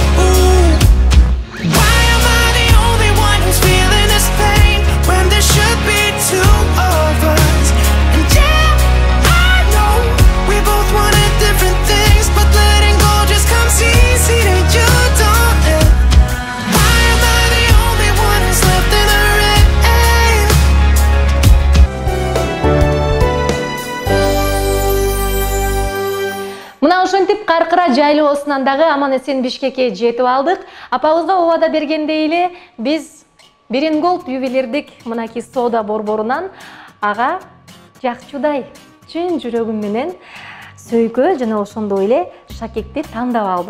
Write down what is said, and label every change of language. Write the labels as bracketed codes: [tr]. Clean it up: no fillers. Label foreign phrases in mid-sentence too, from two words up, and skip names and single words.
[en] Why am I the only one who's feeling this pain when there should be two of us? And yeah, I know we both wanted different things, but letting go just comes easy to you, don't it? Why am I the only one who's left in the rain? [ky] Мына ушинтип Каркыра жайлоосунан дагы аман-эсен Бишкекке жетип алдык. Апабызга убада бергендей эле биз Бирингольд ювелирдик мынакей соода борборунан ага жакчудай чын жүрөгүм менен сөйкө жана ошондой эле шакекти тандап алдым.